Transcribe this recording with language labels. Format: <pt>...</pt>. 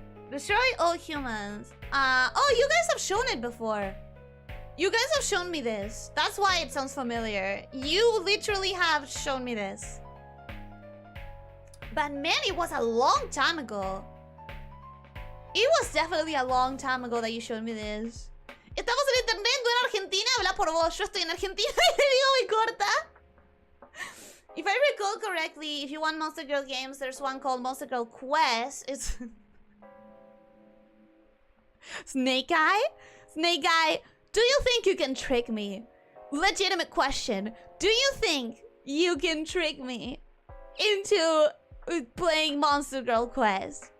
<en>Destroy All Humans. Oh, you guys have shown it before. You guys have shown me this. That's why it sounds familiar. You literally have shown me this. But man, it was a long time ago. It was definitely a long time ago that you showed me this.</en> <es>Estamos en internet, tú en Argentina, habla por vos. Yo estoy en Argentina y te digo muy corta.</es> <en>If I recall correctly, if you want Monster Girl games, there's one called Monster Girl Quest. It's Snake Eye? Snake Eye, do you think you can trick me? Legitimate question. Do you think you can trick me into playing Monster Girl Quest?</en>